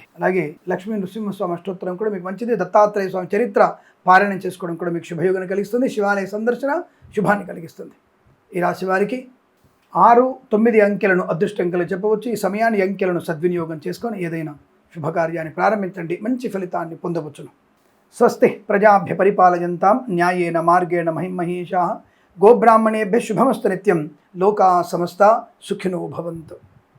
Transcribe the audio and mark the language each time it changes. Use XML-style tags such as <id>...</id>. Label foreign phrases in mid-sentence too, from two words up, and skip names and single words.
<te>అలాగే లక్ష్మీ నృసింహస్వామి అష్టోత్తరం కూడా మీకు మంచిది. దత్తాత్రేయ స్వామి చరిత్ర పారాయణం చేసుకోవడం కూడా మీకు శుభయోగాన్ని కలిగిస్తుంది. శివాలయ సందర్శన శుభాన్ని కలిగిస్తుంది. ఈ రాశి వారికి 6, 9 అంకెలను అదృష్టంకలు చెప్పవచ్చు. ఈ సమయాన్ని అంకెలను సద్వినియోగం చేసుకొని ఏదైనా శుభకార్యాన్ని ప్రారంభించండి, మంచి ఫలితాన్ని పొందవచ్చును.</te> <sa>స్వస్తి ప్రజాభ్య పరిపాలయంతాం న్యాయేన మార్గేణ మహిమహీషాః. గోబ్రాహ్మణేభ్యः శుభమస్తు నిత్యం. లోకా సమస్తా సుఖినో భవంతు.</sa>